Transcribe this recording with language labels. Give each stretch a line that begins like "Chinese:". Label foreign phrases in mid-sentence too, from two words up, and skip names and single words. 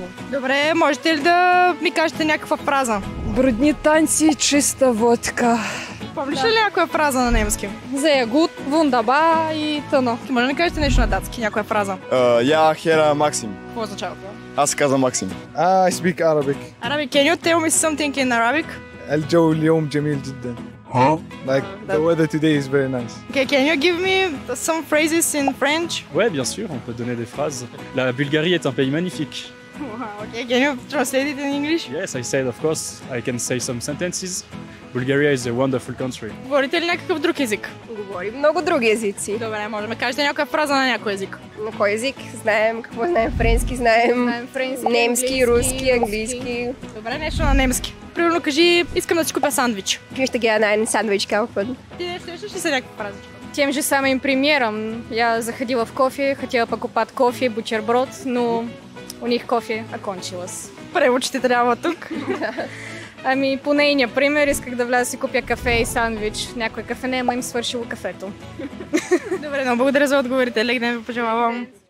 Bulgarian: Добре, можете ли да ми кажете някаква фраза?
Polish: Brudne tańce, czysta wódka.
Bulgarian: Помниш ли някоя фраза на немски?
German: Sehr gut, wunderbar и тъно.
Bulgarian: Може ли да кажете нещо на датски, някоя фраза?
Danish: Jeg hedder Maksim.
Bulgarian: Какво означава това? Аз казвам Максим.
English: I speak Arabic. Arabic, can you tell me something in Arabic?
Arabic: الجو اليوم جميل جدا.
English: Like the weather today is very nice. Okay, can you give me some phrases in French?
French: Ouais, bien sûr, on peut donner des phrases. La Bulgarie est un pays magnifique.
English: Wow, okay, can you translate it in English? Yes, I said, of course, I can say some sentences. Bulgaria is a wonderful country.
Bulgarian: Говорите ли някакъв друг език? Говорим много други езици. Добре, може да ме кажете някоя фраза на някой език. На кой език? Знаем какво знаем. Френски знаем. Знаем френски, Немски, английски, руски, английски. Добре, нещо на немски. Примерно кажи, искам да си купя сандвич.
German: Möchte gerne einen Sandwich kaufen.
Bulgarian: Ти не срещаш ли се някаква фразичка?
Russian: Тем же самым примером, я заходила в кофе, хотела покупать кофе, бутерброд, но у них кофе окончилось.
Bulgarian: Преводчите трябва тук. Ами по нейния пример исках да вляза си купя кафе и сандвич. Някой кафене, ама им свършило кафето. Добре, но благодаря за отговорите. Лек ден ви пожелавам.